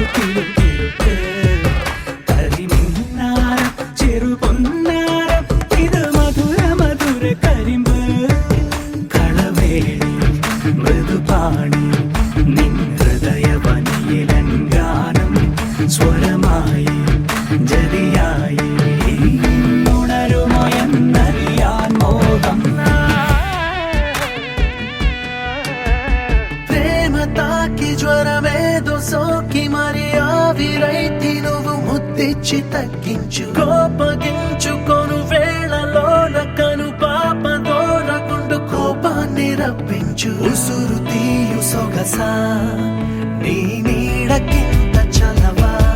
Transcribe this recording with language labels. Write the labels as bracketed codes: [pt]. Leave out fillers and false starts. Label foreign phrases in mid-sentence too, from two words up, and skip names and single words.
[ml] കിലു കിലുക്കു കരിമിന്നാര ചെറു പൊന്നാര ഇത് മധുര മധുര കരിമ്പ് കളവേളി മൃദുപാണി നിൻ ഹൃദയവനിയിലങ്കാനം സ്വരമായി ജതിയായി ഉണരുമോ എന്നറിയാൻ മോഹം [te] ప్రేమ తాకి జ్వరమేదో సోకి మరి ఆవిరైతి నువ్వు ముద్దిచ్చి తగ్గించు కోపగించుకొను వేళలోన కను పాపదోరకుండు కోపాన్ని రప్పించు ఉసురు తీయు సొగసా నీ నీడకింత చలవా